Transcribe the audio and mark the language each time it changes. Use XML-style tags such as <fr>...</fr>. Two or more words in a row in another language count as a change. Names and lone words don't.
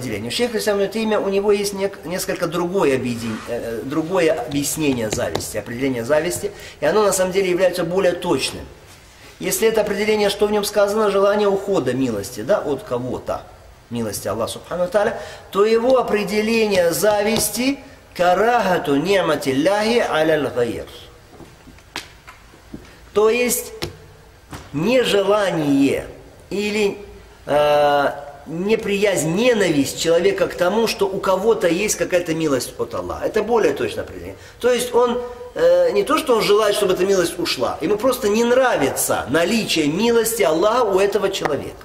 <ru>У шейха ислам ибн Таймия, у него есть несколько другое объяснение зависти, определение зависти, и оно на самом деле является более точным. Если это определение, что в нем сказано, желание ухода милости, да, от кого-то, милости Аллаха</ru> <ar>سبحانه تعالى,</ar> <ru>то его определение зависти</ru> <ar>كراهة نعمة الله على غير.</ar> <ru>То есть нежелание или неприязнь, ненависть человека к тому, что у кого-то есть какая-то милость от Аллаха. Это более точное определение. То есть он не то, что он желает, чтобы эта милость ушла, ему просто не нравится наличие милости Аллаха у этого человека.</ru>